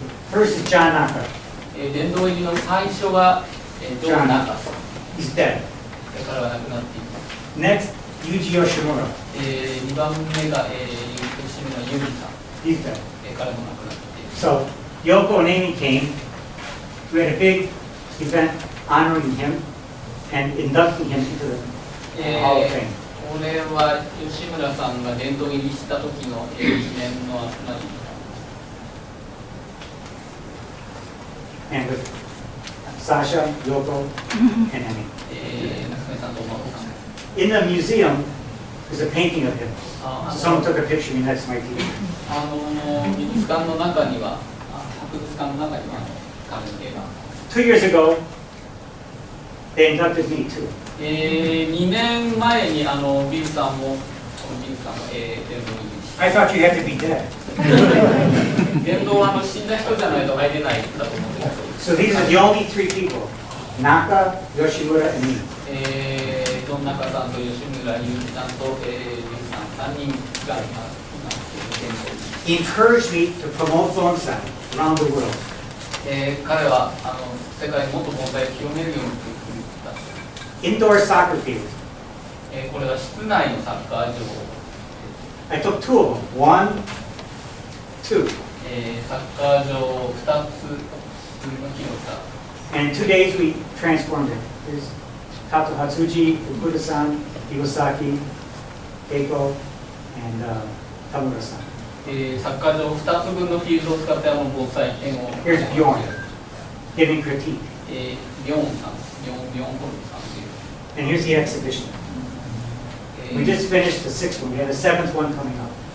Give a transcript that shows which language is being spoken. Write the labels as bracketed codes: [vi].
[en] First is John Naka. [ja] 殿堂入りの最初が、ジョン・ナカさん。 [en] He's dead. [ja] 彼は亡くなっています。 [en] Next, Yuji Yoshimura. [ja] 2番目が、吉村由美さん。 [en] He's dead. [ja] 彼も亡くなっています。 [en] So Yoko and Amy came. We had a big event honoring him and inducting him into the Hall of Fame. [ja] これは吉村さんが殿堂入りした時の記念の集まり。 [en] And with Sasha, Yoko, and Amy. [ja] 夏目さんとお孫さん。 [en] In the museum, there's a painting of him. あ So someone took a picture of me next to my TV. [ja] 美術館の中には、博物館の中には彼の絵が。 [en] 2 years ago, they inducted me too. [ja] 2年前にビルさんも、このビルさんも殿堂入りし [en] I thought you had to be dead. [ja] 殿堂は死んだ人じゃないと入れないんだと思ってたそうです。 [en] So these are the only 3 people: Naka, Yoshimura, and me. [ja] ジョン・ナカさんと吉村雄一さんと、ビルさん3人が今殿堂入り。 [en] He encouraged me to promote bonsai around the world. [ja] 彼は世界にもっと盆栽を広めるようにと言った。 [en] Indoor soccer field. [ja] これは室内のサッカー場。 [en] I took 2 of them. 1, 2. [ja] サッカー場2つの広さ。 [en] And in 2 days we transformed it. There's Kato Hatsuji, Fukuda-san, Iwasaki, Keiko, and Tamura-san. [ja] サッカー場2つ分のフィールドを使って盆栽園を。 [en] Here's Bjorn giving critique. [ja] ビョンさん、ビョンホルさんという。 [en] And here's the exhibition. We just finished the 6th one. We have a 7th one coming up.